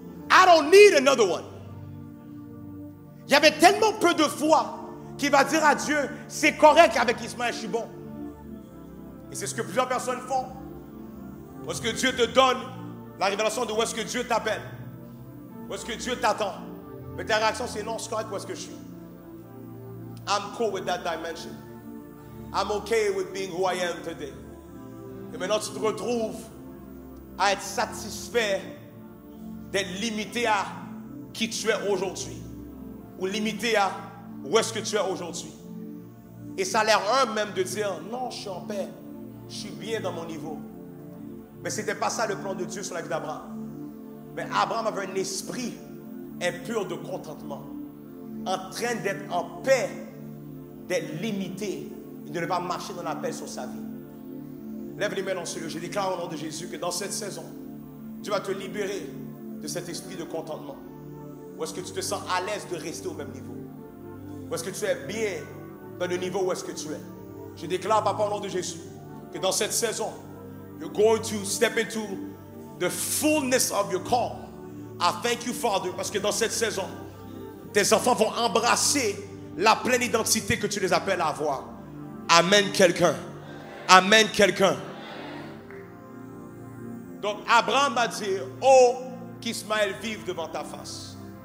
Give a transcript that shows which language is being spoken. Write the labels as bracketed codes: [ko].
[en] I don't need another one. [fr] Il y avait tellement peu de foi qu'il va dire à Dieu, c'est correct avec Ismaël, je suis bon. Et c'est ce que plusieurs personnes font. Où est-ce que Dieu te donne la révélation de où est-ce que Dieu t'appelle? Où est-ce que Dieu t'attend? Mais ta réaction, c'est non, c'est correct où est-ce que je suis. [en] I'm cool with that dimension. I'm okay with being who I am today. [fr] Et maintenant, tu te retrouves à être satisfait d'être limité à qui tu es aujourd'hui. Ou limité à où est-ce que tu es aujourd'hui. Et ça a l'air même de dire, non, je suis en paix. Je suis bien dans mon niveau. Mais ce n'était pas ça le plan de Dieu sur la vie d'Abraham. Mais Abraham avait un esprit impur de contentement. En train d'être en paix, d'être limité et de ne pas marcher dans la paix sur sa vie. Lève les mains dans ce lieu. Je déclare au nom de Jésus que dans cette saison, Dieu va te libérer de cet esprit de contentement. Ou est-ce que tu te sens à l'aise de rester au même niveau? Ou est-ce que tu es bien dans le niveau où est-ce que tu es? Je déclare, Papa, au nom de Jésus, que dans cette saison, [en] you're going to step into the fullness of your call. I thank you, Father, [fr] parce que dans cette saison, tes enfants vont embrasser la pleine identité que tu les appelles à avoir. Amen, quelqu'un. Amen, quelqu'un. Donc, Abraham va dire, oh, qu'Ismaël vive devant ta face.